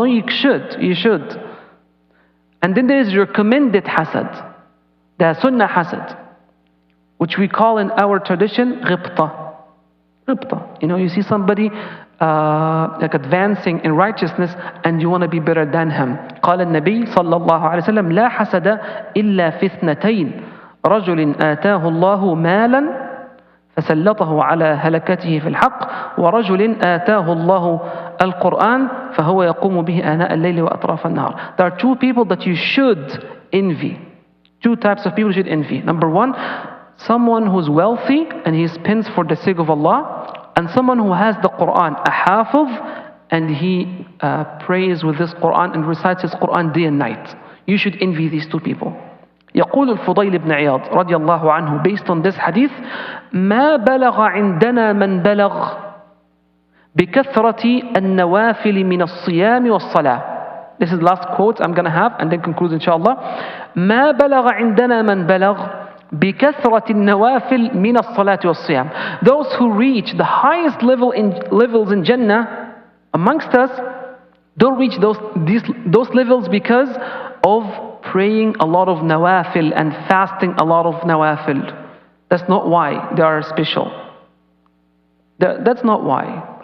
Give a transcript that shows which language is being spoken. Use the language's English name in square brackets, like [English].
[English] No, you should. And then there is recommended hasad, the sunnah hasad, which we call in our tradition ghibta. Ghibta. You see somebody like advancing in righteousness and you want to be better than him. [Arabic] قال النبي صلى الله عليه وسلم لا حسد إلا في اثنتين رجل آتاه الله مالا فسلطه على هلكته في الحق ورجل آتاه الله القرآن فهو يقوم به آناء الليل وأطراف النهار. [English] There are two people that you should envy. Two types of people you should envy. Number one, someone who's wealthy and he spends for the sake of Allah, and someone who has the Quran, a hafiz, and he prays with this Quran and recites his Quran day and night. You should envy these two people. [Arabic] يقول الفضيل بن عياض رضي الله عنه, [English] based on this hadith, [Arabic] ما بلغ عندنا من بلغ بكثرة النوافل من الصيام والصلاة. [English] This is the last quote I'm going to have and then conclude inshallah. [Arabic] ما بلغ عندنا من بلغ بكثرة النوافل من الصلاة والصيام. [English] Those who reach the highest levels in Jannah amongst us don't reach those levels because of praying a lot of nawafil and fasting a lot of nawafil. That's not why they are special. That's not why.